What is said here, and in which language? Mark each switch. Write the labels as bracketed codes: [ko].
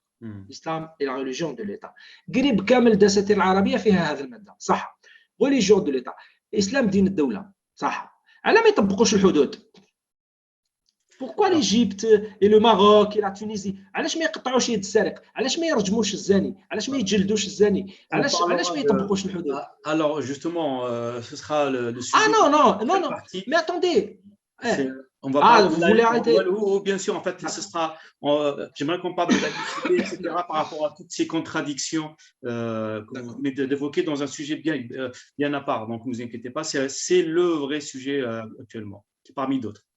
[ar] الإسلام [fr] est la religion de l'État. [ar] قريب كامل الدساتير العربية فيها هذه المادة، صح. [fr] religion de l'État. [ar] إسلام دين الدولة، صح. على ما يطبقوش الحدود. [fr] Pourquoi l'Égypte et le Maroc et la Tunisie [ar] علاش ما يقطعوش يد السارق؟ علاش ما يرجموش الزاني؟ علاش ما يجلدوش الزاني؟ علاش ما يطبقوش الحدود؟ [fr] Alors justement, ce sera le sujet. Ah non, mais attendez. On va parler vous voulez arrêter? Bien sûr, en fait, ce sera. J'aimerais qu'on parle de la laïcité, etc., par rapport à toutes ces contradictions, mais d'évoquer dans un sujet bien à part. Donc, ne vous inquiétez pas, c'est le vrai sujet actuellement, parmi d'autres.